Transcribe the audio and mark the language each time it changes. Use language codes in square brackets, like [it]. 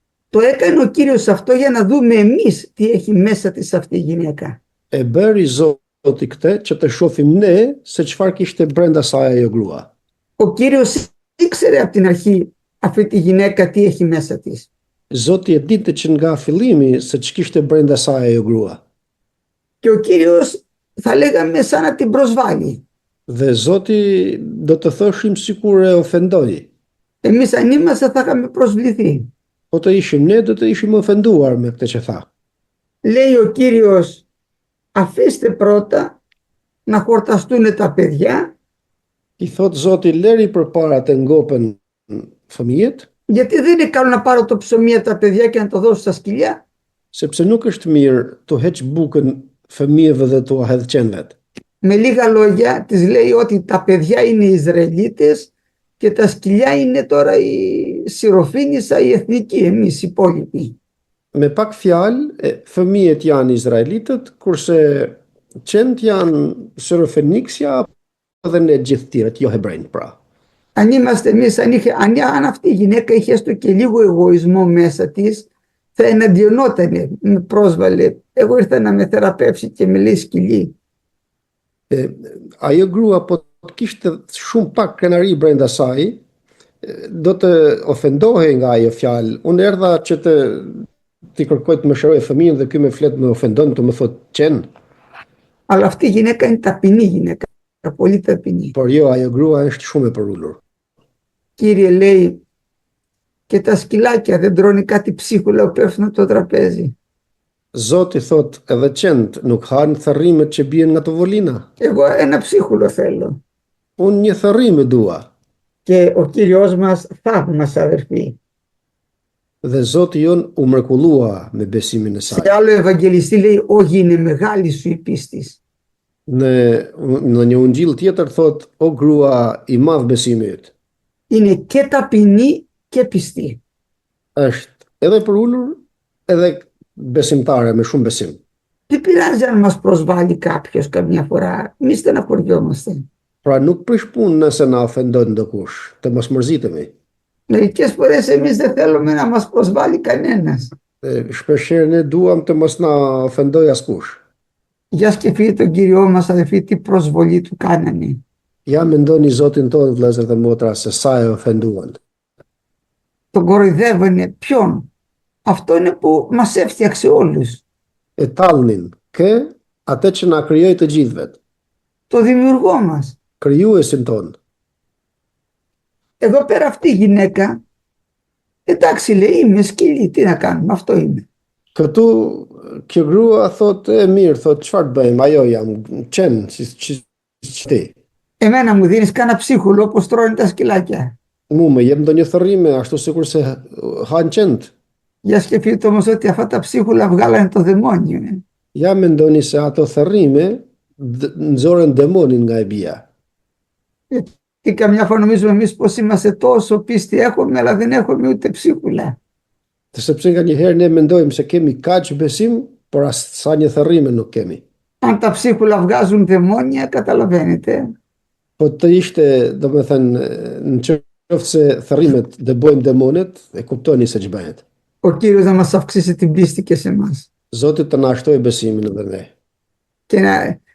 [el] Το έκανε ο Κύριος αυτό για να δούμε εμείς τι έχει μέσα της αυτή η γυναίκα. [sq] E bëri Zoti këtë që të shohim ne se çfarë kishte brenda saj ajo grua. [el] Ο Κύριος ήξερε από την αρχή αυτή τη γυναίκα τι έχει μέσα της. [sq] Zoti e dinte që nga fillimi se ç'kishte brenda saj ajo grua. [el] Και ο Κύριος θα λέγαμε σαν να την προσβάλλει. [sq] Dhe Zoti do të thoshim sikur e ofendoi. [el] Εμείς αν είμαστε θα είχαμε προσβληθεί. [sq] Po të ishim ne, do të ishim ofenduar me këtë që tha. [el] Λέει ο Κύριος, αφήστε πρώτα να χορταστούν τα παιδιά, [sq] I thot Zoti, leri përpara të ngopen fëmijët, [el] γιατί δεν είναι καλό να πάρω το ψωμί από τα παιδιά και να το δώσω στα σκυλιά. [sq] sepse nuk është mirë të heq bukën fëmijëve dhe t'u hedh qenvet. [el] Με λίγα λόγια της λέει ότι τα παιδιά είναι οι Ισραηλίτες και τα σκυλιά είναι τώρα η Σιροφίνισσα, η εθνική, εμείς οι υπόλοιποι. [sq] Me pak fjalë, fëmijët janë izraelitët, kurse qenë janë Sirofeniksja dhe ne gjithë tjerët, jo hebrejnë pra. [el] Αν είμαστε εμείς, αν αυτή η γυναίκα είχε έστω και λίγο εγωισμό μέσα της, θα εναντιονότανε, με πρόσβαλε. Εγώ ήρθα να με θεραπεύσει και με λέει σκυλί. [sq] Ajo grua po të kishte shumë pak krenari brenda saj, do të ofendohej nga ajo fjalë. Unë erdha që t'i kërkoj të më shëroj fëmijën dhe ky me flet më ofendon të më thot qen. [el] Αλλά αυτή η γυναίκα είναι ταπεινή γυναίκα, πολύ ταπεινή. [sq] Por jo, ajo grua është shumë e përulur. [el] Κύριε λέει, και τα σκυλάκια δεν τρώνε κάτι ψίχουλα που πέφτουν από το τραπέζι. [sq] Zoti thot edhe qend nuk hanë thërrimet që bien nga tovolina. [el] Εγώ ένα ψίχουλο θέλω. [sq] Unë një thërrim e dua. [el] Και ο Κύριος μας θαύμασε αδερφοί. [sq] Dhe Zoti jon u mrekullua me besimin e [el] Σε [sq] saj. [el] άλλο Ευαγγελιστή λέει, όχι, είναι μεγάλη σου η πίστης. [sq] Në një ungjill tjetër thot, o grua i madh besimi yt. [el] Είναι και ταπεινή και πιστή. [sq] Është edhe për ulur, edhe besimtare me shumë besim. [el] Δεν πειράζει αν μας προσβάλλει κάποιος καμιά φορά. Μη στεναχωριόμαστε. [sq] Pra nuk prish punë nëse na ofendon ndokush, të mos mërzitemi. [el] Μερικές φορές εμείς δεν θέλουμε να μας προσβάλλει κανένας. [sq] Shpeshherë ne duam të mos na ofendoj askush. [el] Για σκεφτείτε τον Κύριό μας, αδελφοί, τι προσβολή του κάνανε. [sq] Ja mendoni Zotin tonë, vëllezër dhe motra, se sa e ofenduan. [el] Τον κοροϊδεύανε. Ποιον? Αυτό είναι που μας έφτιαξε όλους. [sq] E tallnin kë atë që na krijoi të gjithëve, [el] Το δημιουργό μας. [sq] krijuesin ton. [el] Εδώ πέρα αυτή η γυναίκα, εντάξει λέει, είμαι σκυλή, τι να κάνουμε, αυτό είμαι. [sq] Këtu kjo grua thot e mirë, thot çfarë të bëjmë, ajo jam qen si ti. [el] Εμένα μου δίνεις κάνα ψίχουλο όπως τρώνε τα σκυλάκια. [sq] Mu më jep ndonjë thërrime ashtu sikur se han qend. [el] Για σκεφτείτε όμως ότι αυτά τα ψίχουλα βγάλανε το δαιμόνιο. [sq] Ja mendoni se ato thërrime nxorën demonin nga e bia. [el] Και καμιά φορά νομίζουμε εμείς πως είμαστε τόσο πίστη έχουμε, αλλά δεν έχουμε ούτε ψίχουλα. [sq] Sepse nga një herë ne mendojmë se kemi kaq besim, por as sa një thërrime nuk kemi. [el] Αν τα ψίχουλα βγάζουν δαιμόνια, καταλαβαίνετε. [sq] Po të ishte, domethënë, në qoftë se thërrimet dëbojmë demonet, e kuptoni se ç'bëhet. [el] Ο Κύριος να μας αυξήσει την πίστη και σε εμάς. [sq] Zoti të na shtojë besimin edhe ne.